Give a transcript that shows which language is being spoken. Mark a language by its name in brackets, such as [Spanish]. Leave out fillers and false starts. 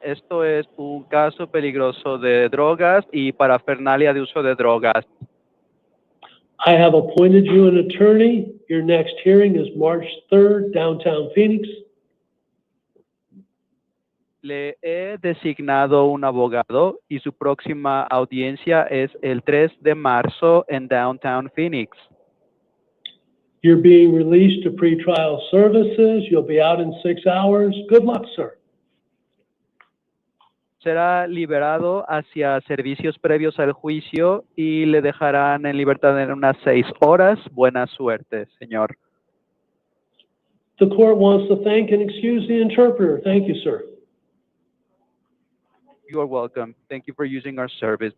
[Spanish] Esto es un caso peligroso de drogas y parafernalia de uso de drogas. [English] I have appointed you an attorney. Your next hearing is March 3rd, downtown Phoenix. [Spanish] Le he designado un abogado y su próxima audiencia es el 3 de marzo en Downtown Phoenix. [English] You're being released to pretrial services. You'll be out in 6 hours. Good luck, sir. [Spanish] será liberado hacia servicios previos al juicio y le dejarán en libertad en unas 6 horas. Buena suerte, señor. [English] The court wants to thank and excuse the interpreter. Thank you, sir. You are welcome. Thank you for using our service.